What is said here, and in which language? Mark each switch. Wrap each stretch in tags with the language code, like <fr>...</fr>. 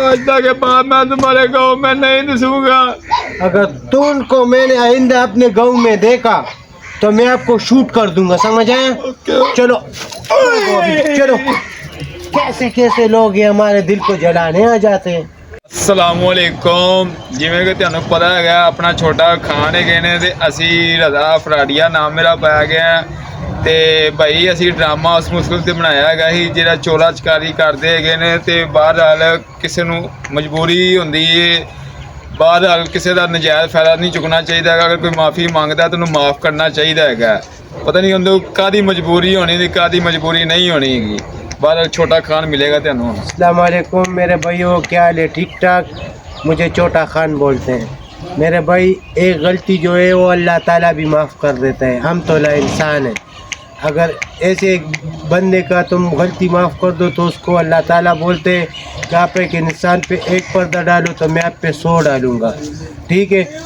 <hi>आइंदा के बाद मैं तुम्हारे गाँव में नहीं घुसूंगा। अगर तुमको मैंने आइंदा अपने गाँव में देखा तो मैं आपको शूट कर दूंगा, समझ आए। चलो चलो, कैसे कैसे लोग ये हमारे दिल को जलाने आ जाते हैं।</hi> <pa>ਅਸਲਾਮੁਅਲੈਕੁਮ। ਜਿਵੇਂ ਕਿ ਤੁਹਾਨੂੰ ਪਤਾ ਹੈਗਾ ਆਪਣਾ ਛੋਟਾ ਖਾਨ ਹੈਗੇ ਨੇ ਤੇ ਅਸੀਂ ਰਜ਼ਾ ਫਰਾਡੀਆ ਨਾਮ ਮੇਰਾ ਪਾਇਆ ਗਿਆ ਤੇ ਭਾਈ ਅਸੀਂ ਡਰਾਮਾ ਉਸ ਮੁਸਕਿਲ ਤੇ ਬਣਾਇਆ ਹੈਗਾ ਸੀ ਜਿਹੜਾ ਚੋਰਾ ਚਕਾਰੀ ਕਰਦੇ ਹੈਗੇ ਨੇ ਤੇ ਬਾਹਰਹਾਲ ਕਿਸੇ ਨੂੰ ਮਜਬੂਰੀ ਹੁੰਦੀ ਏ, ਬਾਹਰਹਾਲ ਕਿਸੇ ਦਾ ਨਜਾਇਜ਼ ਫਾਇਦਾ ਨਹੀਂ ਚੁੱਕਣਾ ਚਾਹੀਦਾ ਹੈਗਾ। ਅਗਰ ਕੋਈ ਮਾਫੀ ਮੰਗਦਾ ਤਾਂ ਉਹਨੂੰ ਮਾਫ ਕਰਨਾ ਚਾਹੀਦਾ ਹੈਗਾ। ਪਤਾ ਨਹੀਂ ਉਹਨੂੰ ਕਾਹਦੀ ਮਜਬੂਰੀ ਹੋਣੀ ਤੇ ਕਾਹਦੀ ਮਜਬੂਰੀ ਨਹੀਂ ਹੋਣੀ ਹੈਗੀ।</pa> <hi>बाहर छोटा खान मिलेगा तेनों। अस्सलाम वालेकुम मेरे भाइयों, क्या हाल है? ठीक ठाक। मुझे छोटा खान बोलते हैं। मेरे भाई एक गलती जो है वो अल्लाह ताला भी माफ़ कर देता है, हम तो ला इंसान हैं। अगर ऐसे एक बंदे का तुम गलती माफ़ कर दो तो उसको अल्लाह ताला बोलते हैं कि आप एक इंसान पे एक पर्दा डालो तो मैं आप पे 100 डालूँगा, ठीक है।</hi>